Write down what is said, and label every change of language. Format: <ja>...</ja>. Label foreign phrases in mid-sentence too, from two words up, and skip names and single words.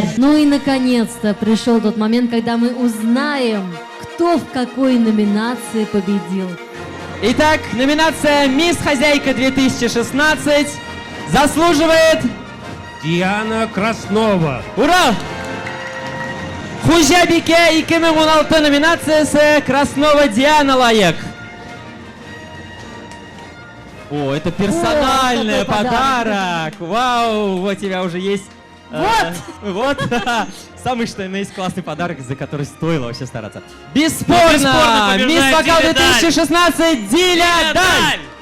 <ru>Ну и наконец-то пришел тот момент, когда мы узнаем, кто в какой номинации победил. Итак, номинация «Мисс Хозяйка 2016» заслуживает Диана Краснова. Ура!</ru> <tt>Хуҗабикә 2016 номинациясе Краснова Диана лайык.</tt> <ru>О, это персональный подарок. Вау, вот у тебя уже есть. Вот. Самый что есть классный подарок, за который стоило вообще стараться. Бесспорно, Мисс Вокал 2016 Диля Даль.</ru>